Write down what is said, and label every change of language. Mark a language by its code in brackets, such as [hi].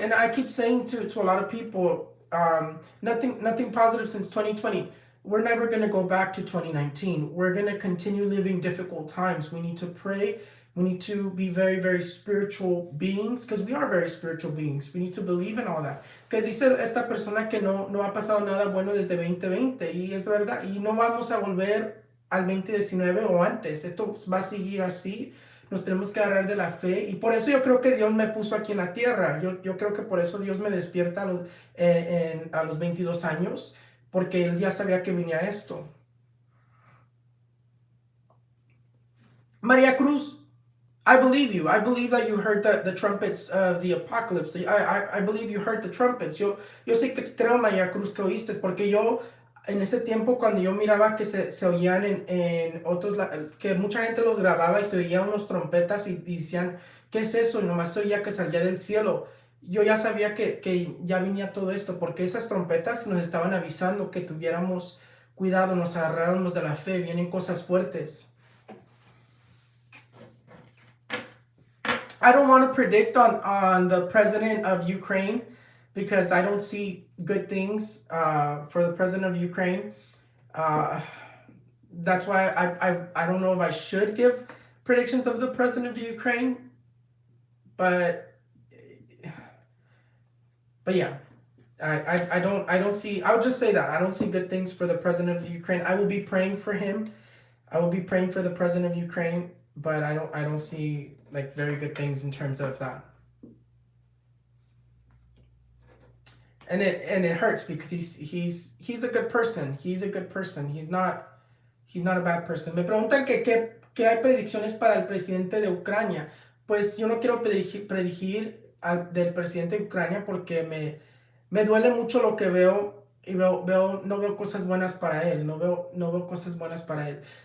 [en] And I keep saying to a lot of people, nothing positive since 2020. We're never going to go back to 2019. We're going to continue living difficult times. We need to pray. We need to be very spiritual beings, because we are very spiritual beings. We need to believe in all that. [es] Que dice esta persona que no ha pasado nada bueno desde 2020, y es verdad, y no vamos a volver al 2019 o antes. Esto va a seguir así. Nos tenemos que agarrar de la fe, y por eso yo creo que Dios me puso aquí en la tierra. Yo creo que por eso Dios me despierta a los 22 años, porque Él ya sabía que venía esto. [en] María Cruz, I believe you. I believe that you heard the trumpets of the apocalypse. I believe you heard the trumpets. [es] Yo sé que creo, María Cruz, que oíste, porque yo en ese tiempo, cuando yo miraba que se oían en otros, que mucha gente los grababa y se oían unos trompetas y decían, ¿qué es eso? Y nomás se oía que salía del cielo. Yo ya sabía que ya venía todo esto, porque esas trompetas nos estaban avisando que tuviéramos cuidado, nos agarráramos de la fe, vienen cosas fuertes. [en] I don't want to predict on the president of Ukraine, because I don't see good things for the president of Ukraine. Uh, that's why I don't know if I should give predictions of the president of Ukraine, but yeah, I don't see. I would just say that I don't see good things for the president of Ukraine. I will be praying for him. I will be praying for the president of Ukraine, but I don't see like very good things in terms of that. And it hurts, because he's a good person. He's a good person. He's not a bad person. [es] Me preguntan que hay predicciones para el presidente de Ucrania. Pues yo no quiero predecir del presidente de Ucrania, porque me duele mucho lo que veo, y no veo cosas buenas para él. No veo cosas buenas para él.